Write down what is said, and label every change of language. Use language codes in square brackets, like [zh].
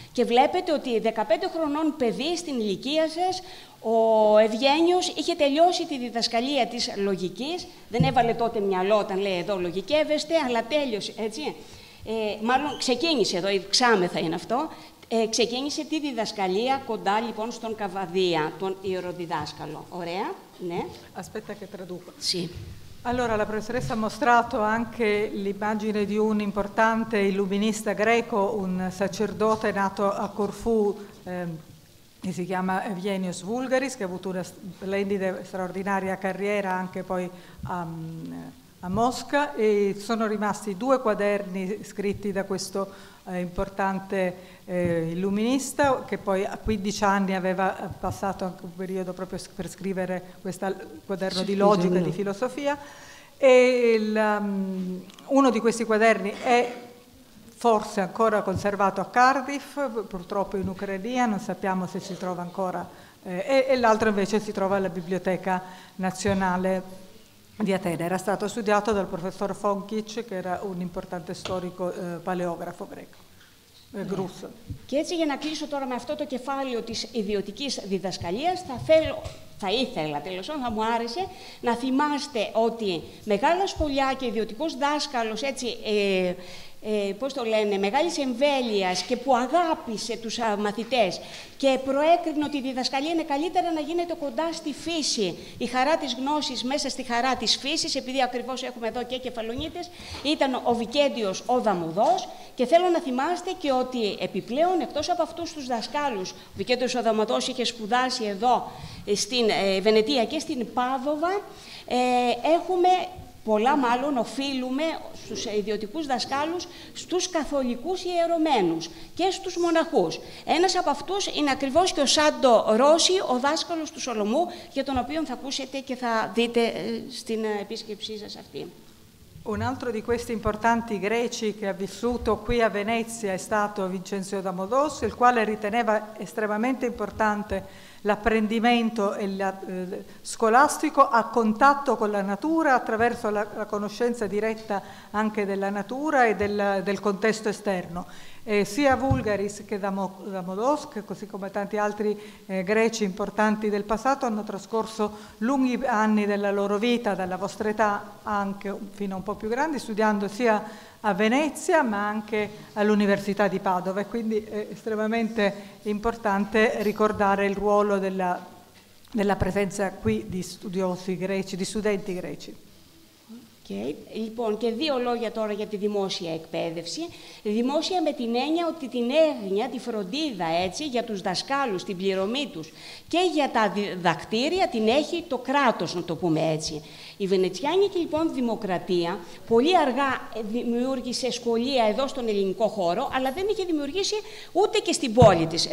[el] Και βλέπετε ότι 15 χρονών παιδί στην ηλικία σας, ο Ευγένιος είχε τελειώσει τη διδασκαλία της λογικής. Δεν έβαλε τότε μυαλό όταν λέει εδώ λογικεύεστε, αλλά τέλειωσε, έτσι. Μάλλον ξεκίνησε εδώ, ξάμεθα είναι αυτό. Ξεκίνησε τη διδασκαλία κοντά λοιπόν στον Καβαδία, τον ιεροδιδάσκαλο. Ωραία, ναι. [it] Aspetta che traduco. Sì. Allora, la professoressa ha mostrato anche l'immagine di un importante illuminista greco, un sacerdote nato a Corfù, che si chiama Eugenius Vulgaris, che ha avuto una splendida e straordinaria carriera anche poi a Mosca, e sono rimasti 2 quaderni scritti da questo importante illuminista, che poi a 15 anni aveva passato anche un periodo proprio per scrivere questo quaderno di logica e di filosofia, e uno di questi quaderni è forse ancora conservato a Cardiff, purtroppo in Ucraina, non sappiamo se si trova ancora, e l'altro invece si trova alla Biblioteca Nazionale di Atene. Era stato studiato dal professor Fonkic, che era un importante storico paleografo greco. [el] Και έτσι, για να κλείσω τώρα με αυτό το κεφάλαιο της ιδιωτικής διδασκαλίας, θα ήθελα, θα μου άρεσε να θυμάστε ότι μεγάλα σχολιά και ιδιωτικός δάσκαλος, έτσι, πώς το λένε, μεγάλης εμβέλειας και που αγάπησε τους μαθητές και προέκρινε ότι η διδασκαλία είναι καλύτερα να γίνεται κοντά στη φύση. Η χαρά της γνώσης μέσα στη χαρά της φύσης, επειδή ακριβώς έχουμε εδώ και Κεφαλονίτες, ήταν ο Βικέντιος ο Δαμουδός, και θέλω να θυμάστε και ότι επιπλέον, εκτός από αυτούς τους δασκάλους, ο Βικέντιος ο Δαμουδός είχε σπουδάσει εδώ στην Βενετία και στην Πάδοβα, έχουμε πολλά μάλλον οφείλουμε στους ιδιωτικούς δασκάλους, στους καθολικούς ιερωμένους και στους μοναχούς. Ένας από αυτούς είναι ακριβώς και ο Σάντο Ρώση, ο δάσκαλος του Σολομού, για τον οποίο θα ακούσετε και θα δείτε στην επίσκεψή σας αυτή. [it] Un altro di questi importanti greci che ha vissuto qui a Venezia è stato Vincenzio da Modos, il quale riteneva estremamente importante l'apprendimento scolastico a contatto con la natura attraverso la conoscenza diretta anche della natura e del contesto esterno. Sia Vulgaris che Damodos, così come tanti altri greci importanti del passato, hanno trascorso lunghi anni della loro vita, dalla vostra età anche fino a un po' più grandi, studiando sia a Venezia ma anche all'Università di Padova, e quindi è estremamente importante ricordare il ruolo della presenza qui di studiosi greci, di studenti greci. [en] Okay. [el] Λοιπόν, και δύο λόγια τώρα για τη δημόσια εκπαίδευση. Δημόσια με την έννοια ότι την έγνοια, τη φροντίδα έτσι, για τους δασκάλους, την πληρωμή τους και για τα διδακτήρια την έχει το κράτος, να το πούμε έτσι. Η Βενετσιάνικη λοιπόν δημοκρατία πολύ αργά δημιούργησε σχολεία εδώ στον ελληνικό χώρο, αλλά δεν είχε δημιουργήσει ούτε και στην πόλη της.